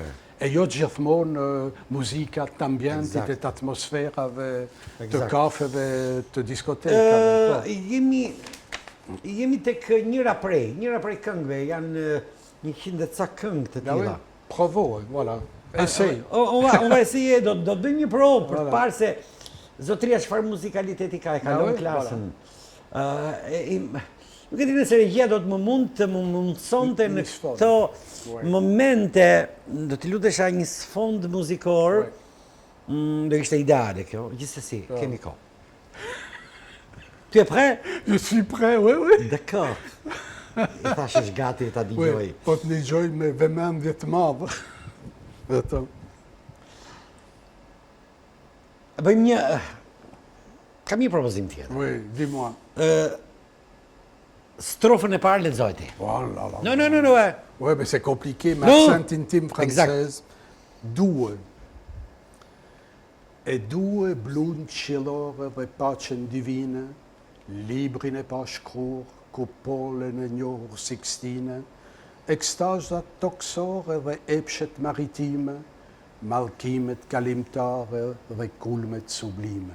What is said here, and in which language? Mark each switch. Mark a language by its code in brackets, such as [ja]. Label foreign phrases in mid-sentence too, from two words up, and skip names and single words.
[sq] E jo gjithmonë muzika të ambientit e të atmosferave, të kafeve, të diskotekave. Jemi tek njëra prej këngëve, janë 100 e ca këngë të tilla. Provoj, voilà. Esej. [fr] On va essayer, [sq] do të bëjmë një provë për të parë se zotria çfarë muzikaliteti ka, e kalon klasën. Nuk e di nëse regjia do të më mundsonte në këto momente, do t'i lutesha një sfond muzikor, do ishte ideale kjo, gjithsesi, kemi kohë. [fr] Tu es prêt? Je suis prêt, oui. D'accord. [sq] I thash është gati ta dëgjoj. Po të dëgjoj me vëmendje të madhe. Vetëm. Bëjmë një... Kam një propozim tjetër. [fr] Oui, dis-moi. [sq] Strofën e parë lexoj ti. Voilà. No. [fr] Ouais, mais c'est compliqué, mais accent intime française. [sq] Due. E due blun qillore dhe paqen divine, librin e pashkrur, kupolën e njohur Sixtine, ekstazat toksore dhe epshet maritime, mallkimet kalimtare dhe kulmet sublime.